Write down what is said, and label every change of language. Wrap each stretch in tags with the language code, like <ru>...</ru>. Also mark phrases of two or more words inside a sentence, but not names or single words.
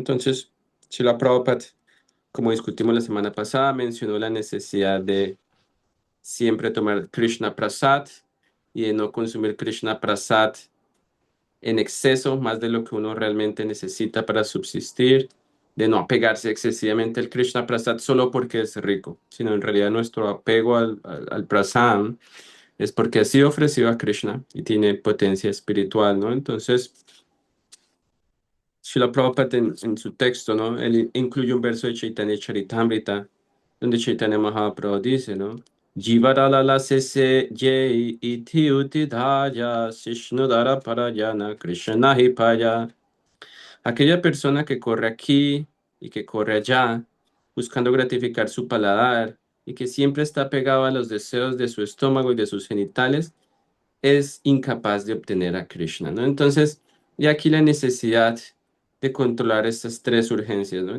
<es>Entonces, Srila Prabhupada, como discutimos la semana pasada, mencionó la necesidad de siempre tomar Krishna Prasad y de no consumir Krishna Prasad en exceso, más de lo que uno realmente necesita para subsistir, de no apegarse excesivamente al Krishna Prasad solo porque es rico, sino en realidad nuestro apego al Prasad es porque ha sido ofrecido a Krishna y tiene potencia espiritual, ¿no? Entonces, Srila Prabhupada en su texto, ¿no? Él incluye un verso de Chaitanya Charitamrita, donde Chaitanya Mahaprabhu dice, ¿no?</es> <bn>জিহ্বার লালসে যেই ইতি উতি ধায় শিশ্নোদরপরায়ণ কৃষ্ণ পায়.</bn> <es>Aquella persona que corre aquí y que corre allá, buscando gratificar su paladar y que siempre está pegado a los deseos de su estómago y de sus genitales, es incapaz de obtener a Krishna, ¿no? Entonces, y aquí la necesidad de controlar estas tres urgencias, ¿no?</es>